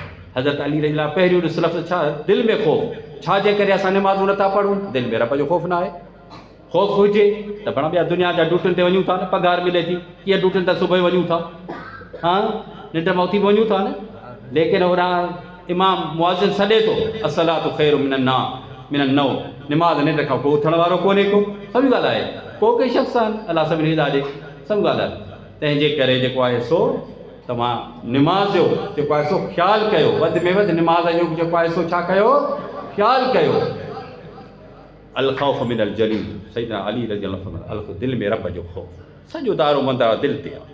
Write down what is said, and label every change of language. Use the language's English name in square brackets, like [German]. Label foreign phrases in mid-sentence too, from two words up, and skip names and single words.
[Sindhi] हज़रत अली रज़ियल्लाहु पहिरियों ॾिस लफ़्ज़ छा दिलि में ख़ौफ़, छा जे करे असां निमाज़ूं नथा पढ़ूं? दिलि में रब जो ख़ौफ़ न आहे। ख़ौफ़ हुजे त पाण ॿिया दुनिया जा ड्यूटियुनि ते वञूं था न, पघार मिले थी, कीअं ड्यूटियुनि ते सुबुह वञूं था, हाँ निंड मां उथी वञूं था न, लेकिन होॾां इमाम मुअज़्ज़िन सॾे थो [Arabic] الصلاة خير من النوم, [Sindhi] निमाज़ निंड खां पोइ उथण वारो कोन्हे को, सभु ॻाल्हि आहे, को कई शख़्स आहिनि, अलाह सभिनी हिदायत ॾे, सभु ॻाल्हि आहे। तंहिंजे करे जेको आहे सो तव्हां निमाज़ जो जेको आहे सो ख़्यालु कयो, वधि में वधि निमाज़ जो जेको आहे सो छा कयो, ख़्यालु कयो। [Arabic] الخوف من الجليل, [Sindhi] सैयदना अली [Arabic] رضي الله عنه [Sindhi] दिलि में रब जो ख़ौफ़, सॼो दारो मंदार दिलि ते आहे।